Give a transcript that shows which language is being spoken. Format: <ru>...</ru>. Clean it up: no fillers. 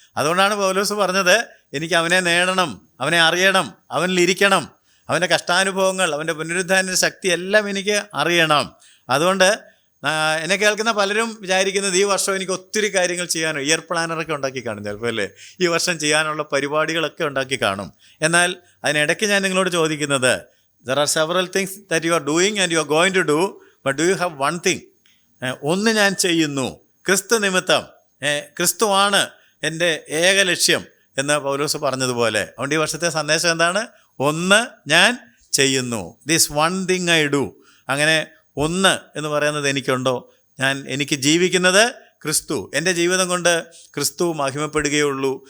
<ml>അതുകൊണ്ടാണ് പൗലോസ് പറഞ്ഞത്, എനിക്ക് അവനെ നേടണം, അവനെ അറിയണം, അവനിലിരിക്കണം, അവൻ്റെ കഷ്ടാനുഭവങ്ങൾ, അവൻ്റെ പുനരുദ്ധാന ശക്തി എല്ലാം എനിക്ക് അറിയണം. അതുകൊണ്ട് എന്നെ കേൾക്കുന്ന പലരും വിചാരിക്കുന്നത്, ഈ വർഷം എനിക്ക് ഒത്തിരി കാര്യങ്ങൾ ചെയ്യാനോ, ഇയർ പ്ലാനറൊക്കെ ഉണ്ടാക്കി കാണും ചിലപ്പോൾ, അല്ലേ? ഈ വർഷം ചെയ്യാനുള്ള പരിപാടികളൊക്കെ ഉണ്ടാക്കി കാണും. എന്നാൽ അതിനിടയ്ക്ക് ഞാൻ നിങ്ങളോട് ചോദിക്കുന്നത്,</ml> <en>there are several things that you are doing and you are going to do, but do you have one thing?</en> <ml>ഒന്ന് ഞാൻ ചെയ്യുന്നു, ക്രിസ്തു നിമിത്തം, ക്രിസ്തുവാണ് എൻ്റെ ഏക ലക്ഷ്യം എന്ന് പൗലോസ് പറഞ്ഞതുപോലെ. അതുകൊണ്ട് ഈ വർഷത്തെ സന്ദേശം എന്താണ്? ഒന്ന് ഞാൻ ചെയ്യുന്നു,</ml> <en>This one thing I do.</en> <ml>അങ്ങനെ ഒന്ന് എന്ന് പറയുന്നത് എനിക്കുണ്ടോ? എനിക്ക് ജീവിക്കുന്നത് ക്രിസ്തു, എൻ്റെ ജീവിതം കൊണ്ട് ക്രിസ്തു മഹിമപ്പെടുകയുള്ളൂ.</ml>